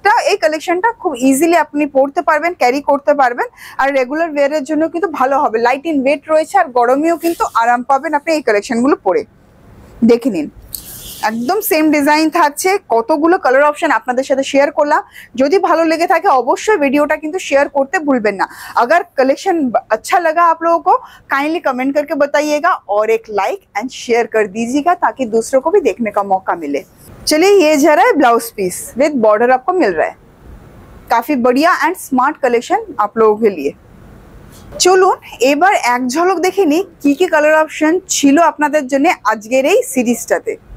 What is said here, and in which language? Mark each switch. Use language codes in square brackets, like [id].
[bn] এই কালেকশনটা খুব ইজিলি আপনি পরতে পারবেন, ক্যারি করতে পারবেন। আর রেগুলার ওয়্যারের জন্য কিন্তু ভালো হবে, লাইট ইন ওয়েট রয়েছে, আর গরমেও কিন্তু আরাম পাবেন আপনি এই কালেকশনগুলো পরে। দেখে নিন একদম সেম ডিজাইন থাকছে, কতগুলো কালার অপশন আপনাদের সাথে শেয়ার করলাম। যদি ভালো লেগে থাকে অবশ্যই ভিডিওটা কিন্তু শেয়ার করতে ভুলবেন না। [hi] अगर कलेक्शन अच्छा लगा आप लोगों को काइंडली कमेंट करके बताइएगा और एक लाइक एंड शेयर कर दीजिएगा, ताकि दूसरों को भी देखने का मौका मिले। चलिए ये जा रहा है ब्लाउज पीस विद बॉर्डर आपको मिल रहा है, काफी बढ़िया एंड स्मार्ट कलेक्शन आप लोगों के लिए। [bn] চলুন এবার এক ঝলক দেখে নিই কি কি কালার অপশন ছিল আপনাদের জন্য আজকের এই সিরিজটাতে।